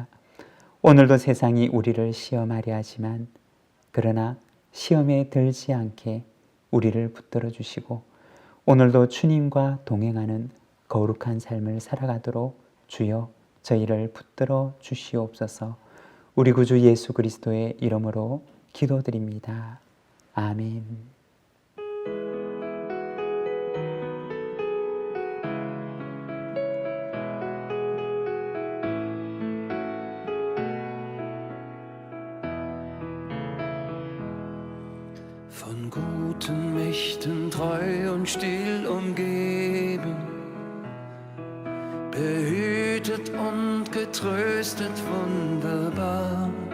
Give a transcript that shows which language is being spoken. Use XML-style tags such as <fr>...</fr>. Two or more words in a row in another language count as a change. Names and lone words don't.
<ko>오늘도 세상이 우리를 시험하려 하지만 그러나 시험에 들지 않게 우리를 붙들어 주시고 오늘도 주님과 동행하는 거룩한 삶을 살아가도록 주여 저희를 붙들어 주시옵소서. 우리 구주 예수 그리스도의 이름으로 기도드립니다. 아멘.</ko> <de>Von guten Mächten treu und still umgeben, behütet und getröstet wunderbar.</de>